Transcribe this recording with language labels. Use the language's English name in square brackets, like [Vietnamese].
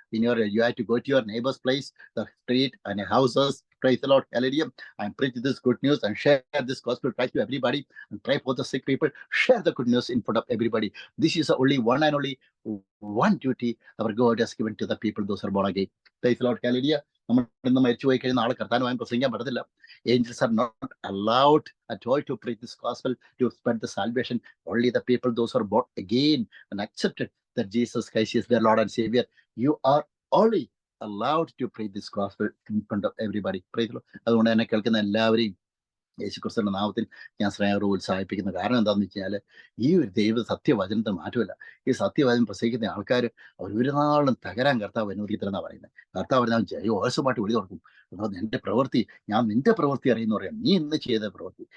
[English] You have to go to your neighbor's place, the street and houses. Praise the Lord, hallelujah. And preach this good news and share this gospel right to everybody and pray for the sick people. Share the good news in front of everybody. This is the only one and only one duty our God has given to the people, those who are born again. Praise the Lord, hallelujah. [Malayalam] നമ്മൾ ഇന്ന് മരിച്ചു പോയി കഴിഞ്ഞാൽ നാളെ കർത്താനുമായി പ്രസംഗിക്കാൻ പറ്റത്തില്ല. [English] Angels are not allowed at all to preach this gospel, to spread the salvation. Only the people, those who are born again and accepted that Jesus Christ is their Lord and Savior, you are only allowed to preach this gospel in front of everybody. Praise the Lord. [Malayalam] അതുകൊണ്ട് എന്നെ കേൾക്കുന്ന എല്ലാവരെയും യേശുക്രിസ്തുവിന്റെ നാമത്തിൽ ഞാൻ സ്നേഹപൂർവ്വം ഉത്സാഹിപ്പിക്കുന്ന കാരണം എന്താണെന്ന് വെച്ചാൽ ഈ ഒരു ദൈവ സത്യവചനത്തെ മാറ്റമില്ല. ഈ സത്യവചനം പ്രസംഗിക്കുന്ന ആൾക്കാർ അവർ ഒരു നാളും തകരാൻ കർത്താവ് അനുവദിക്കത്തില്ലെന്നാണ് പറയുന്നത്. കർത്താവ് പറഞ്ഞാൽ ജയോസമായിട്ട് വിളി തുറക്കും. എന്റെ പ്രവൃത്തി, ഞാൻ നിന്റെ പ്രവൃത്തി അറിയുന്ന പറയാം. നീ ഇന്ന് ചെയ്ത പ്രവൃത്തി.